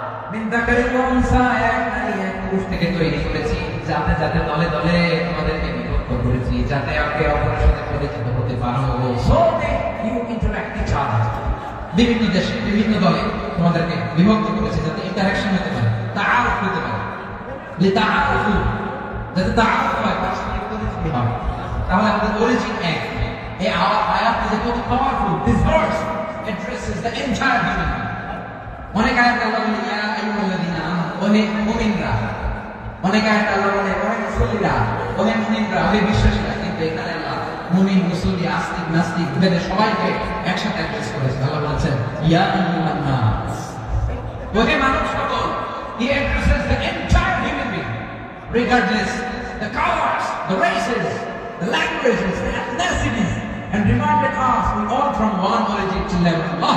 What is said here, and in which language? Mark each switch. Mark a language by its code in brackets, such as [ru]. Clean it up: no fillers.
[ar] মিন যাকারিন ওয়া উনসা, [bn] এক নারী এক পুরুষ থেকে তৈরি করেছি, যাতে যাতে দলে দলে তোমাদেরকে বিভক্ত করেছি, যাতে একে অপরের সাথে পরিচিত হতে পারো। [en] So you interact each other. [bn] বিভিন্ন দেশে বিভিন্ন দলে তোমাদেরকে বিভক্ত করেছে যাতে ইন্টারঅ্যাকশন হতে পারে, তাআরুফ হতে পারে। লিতাআরুফু, যাতে তাআরুফ হয়, পারস্পরিক পরিচিতি হয়। তাহলে আমাদের অরিজিন এক। এই আয়াত যে কত powerful. [en] This verse addresses the entire human. [bn] অনেক আয়াত আল্লাহ বলে [ar] ইয়া আইয়ুহাল্লাযীনা আমানু, [bn] ওহে মুমিনরা। অনেক আয়াত আল্লাহ বলে ওহে মুসলিমরা, ওহে মুমিনরা, ওহে বিশ্বাসীরা। কিন্তু এখানে আল্লাহ মুমিন, মুসলিম, আস্তিক, নাস্তিক ভেদে সবাইকে একসাথে অ্যাড্রেস করেছে। আল্লাহ বলেছেন [ar] ইয়া আইয়ুহান নাস, [bn] ওহে মানুষ সকল। [en] He addresses the entire human being, regardless the colors, the races, the languages, the ethnicities, and reminded us we all from one origin to level.